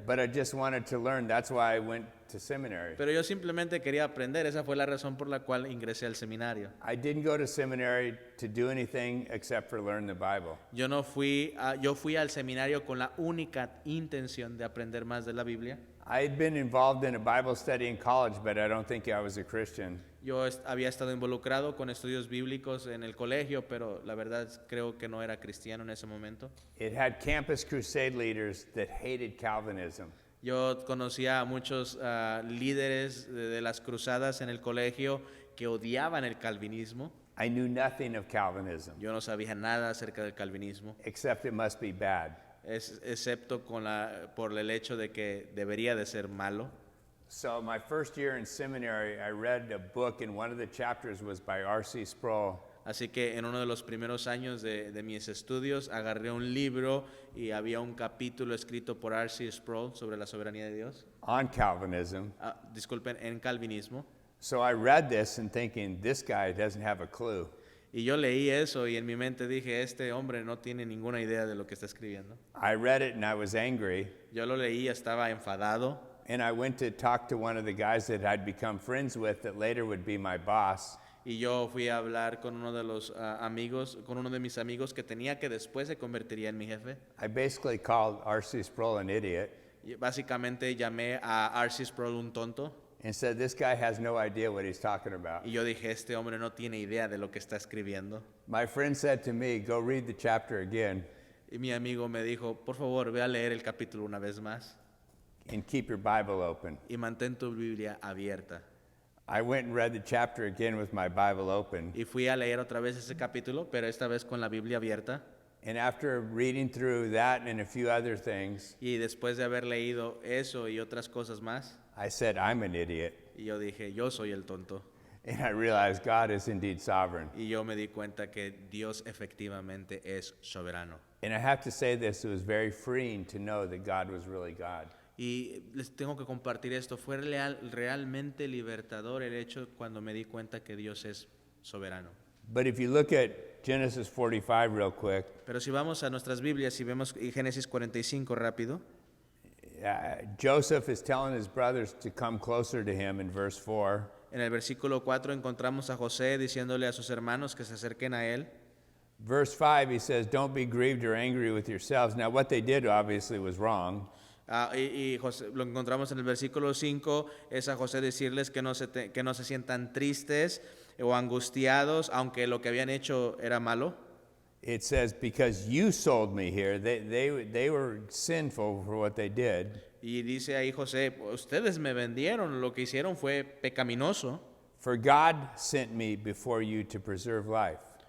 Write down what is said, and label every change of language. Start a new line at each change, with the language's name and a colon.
English: but I just wanted to learn. That's why I went to seminary.
Spanish: pero yo simplemente quería aprender. Esa fue la razón por la cual ingresé al seminario.
English: I didn't go to seminary to do anything except for learn the Bible.
Spanish: Yo fui al seminario con la única intención de aprender más de la Biblia.
English: I had been involved in a Bible study in college, but I don't think I was a Christian.
Spanish: Yo había estado involucrado con estudios bíblicos en el colegio, pero la verdad creo que no era cristiano en ese momento.
English: It had campus crusade leaders that hated Calvinism.
Spanish: Yo conocía a muchos líderes de las cruzadas en el colegio que odiaban el calvinismo.
English: I knew nothing of Calvinism,
Spanish: Yo no sabía nada acerca del calvinismo,
English: except it must be bad.
Spanish: excepto por el hecho de que debería de ser malo.
English: So my first year in seminary, I read a book, and one of the chapters was by R.C. Sproul.
Spanish: Así que en uno de los primeros años de mis estudios agarré un libro y había un capítulo escrito por R.C. Sproul sobre la soberanía de Dios.
English: On Calvinism.
Spanish: Disculpen, en calvinismo.
English: So I read this and thinking, this guy doesn't have a clue.
Spanish: Y yo leí eso y en mi mente dije, este hombre no tiene ninguna idea de lo que está escribiendo.
English: I read it and I was angry,
Spanish: Yo lo leí, estaba enfadado.
English: and I went to talk to one of the guys that I'd become friends with that later would be my boss.
Spanish: Y yo fui a hablar con uno de los amigos, con uno de mis amigos que tenía que después se convertiría en mi jefe.
English: I basically called R.C. Sproul an idiot
Spanish: Y básicamente llamé a R.C. Sproul un tonto.
English: and said, this guy has no idea what he's talking about.
Spanish: Y yo dije, este hombre no tiene idea de lo que está escribiendo.
English: My friend said to me, go read the chapter again
Spanish: Y mi amigo me dijo, por favor, ve a leer el capítulo una vez más
English: and keep your Bible open.
Spanish: y mantén tu Biblia abierta.
English: I went and read the chapter again with my Bible open.
Spanish: Y fui a leer otra vez ese capítulo, pero esta vez con la Biblia abierta.
English: And after reading through that and a few other things,
Spanish: Y después de haber leído eso y otras cosas más,
English: I said, I'm an idiot.
Spanish: y yo dije, yo soy el tonto.
English: And I realized God is indeed sovereign.
Spanish: Y yo me di cuenta que Dios efectivamente es soberano.
English: And I have to say this, it was very freeing to know that God was really God.
Spanish: Y les tengo que compartir esto, fue realmente libertador el hecho cuando me di cuenta que Dios es soberano.
English: But if you look at Genesis 45 real quick,
Spanish: Pero si vamos a nuestras Biblias y vemos Génesis 45 rápido,
English: Joseph is telling his brothers to come closer to him in verse 4.
Spanish: en el versículo 4 encontramos a José diciéndole a sus hermanos que se acerquen a él.
English: Verse 5, he says, don't be grieved or angry with yourselves. Now, what they did obviously was wrong.
Spanish: Y José, lo encontramos en el versículo 5, es a José decirles que no se sientan tristes o angustiados, aunque lo que habían hecho era malo.
English: it says, because you sold me here. They were sinful for what they did.
Spanish: Y dice ahí José, ustedes me vendieron, lo que hicieron fue pecaminoso.
English: For God sent me before you to preserve life.